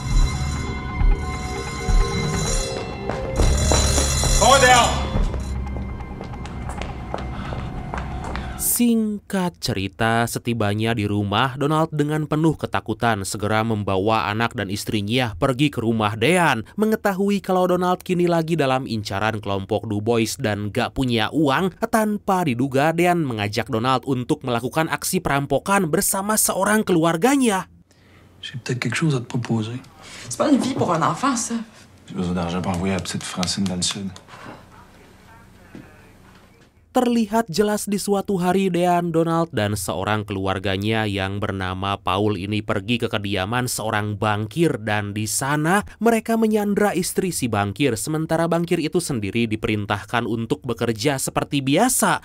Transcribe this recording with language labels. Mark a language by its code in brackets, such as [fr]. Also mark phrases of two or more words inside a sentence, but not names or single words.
[id] Singkat cerita, setibanya di rumah, Donald dengan penuh ketakutan segera membawa anak dan istrinya pergi ke rumah Dean. Mengetahui kalau Donald kini lagi dalam incaran kelompok Dubois dan gak punya uang, tanpa diduga Dean mengajak Donald untuk melakukan aksi perampokan bersama seorang keluarganya. [fr] J'ai peut-être quelque chose à te proposer. C'est pas une vie pour un enfant, ça. J'ai besoin d'argent pour envoyer la petite Francine dans le sud. [id] Terlihat jelas di suatu hari Dean, Donald, dan seorang keluarganya yang bernama Paul ini pergi ke kediaman seorang bankir, dan di sana mereka menyandra istri si bankir, sementara bankir itu sendiri diperintahkan untuk bekerja seperti biasa.